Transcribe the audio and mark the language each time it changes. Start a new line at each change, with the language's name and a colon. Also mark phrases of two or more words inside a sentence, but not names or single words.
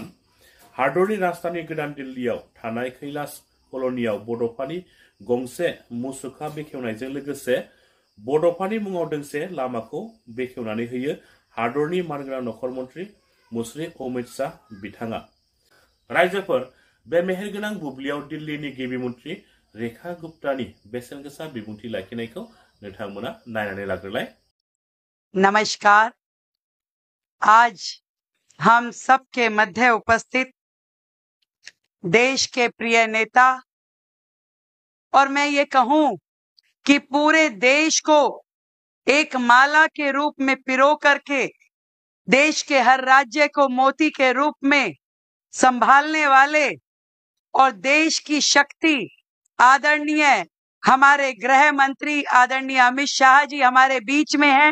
Bodo: हादरनि राजधानी गोदान दिल्लीयाव थानाय कैलाश कल'नियाव बड'फानि गंसे मुसुखा बेखेवनायजों लोगोसे बड'फानि मुङाव दोंसे लामाखौ बेखेवनानै होयो हादरनि मानगोनां नखर मन्त्रि मुस्रि अमित शाह बिथाङा। रायजोफोर बे मेहेरगोनां बुब्लियाव दिल्लीनि गिबि मन्त्रि रेखा गुप्तानि बेसेन गोसा बिबुंथि लाखिनायखौ नोंथांमोना नायनानै लाग्रोलाय।
Hindi: नमस्कार। आज हम सबके मध्य उपस्थित देश के प्रिय नेता और मैं ये कहूं कि पूरे देश को एक माला के रूप में पिरो करके देश के हर राज्य को मोती के रूप में संभालने वाले और देश की शक्ति आदरणीय हमारे गृह मंत्री आदरणीय अमित शाह जी हमारे बीच में हैं।